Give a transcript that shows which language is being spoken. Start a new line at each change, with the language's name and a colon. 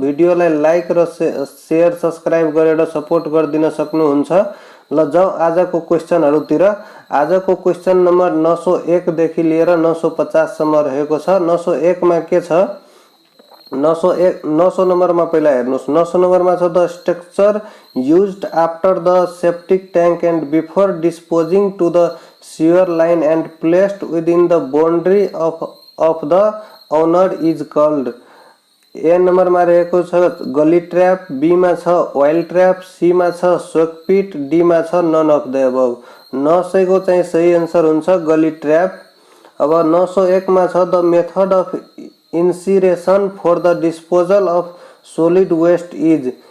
Nepali: भिडियोलाई लाइक र share subscribe गरेर सपोर्ट गर्दिन सक्नुहुन्छ। ल जाऊ आजको क्वेशनहरुतिर। आजको क्वेशन नम्बर 901 देखि लिएर 950 सम्म रहेको छ। 901 मा के छ? 900 नम्बरमा पहिला हेर्नुस्। 900 नम्बरमा छ
English: The structure used after the septic tank and before disposing to the sewer line and placed within the boundary of the owner is called।
Nepali: ए नम्बरमा रहेको छ गली ट्र्याप, बी मा छ ओइल ट्र्याप, सी मा छ सोक पिट, डी मा छ
English: None of the above.
Nepali: 900 को चाहिँ सही आन्सर हुन्छ गली ट्र्याप। अब 901 मा छ
English: The method of incineration for the disposal of solid waste is.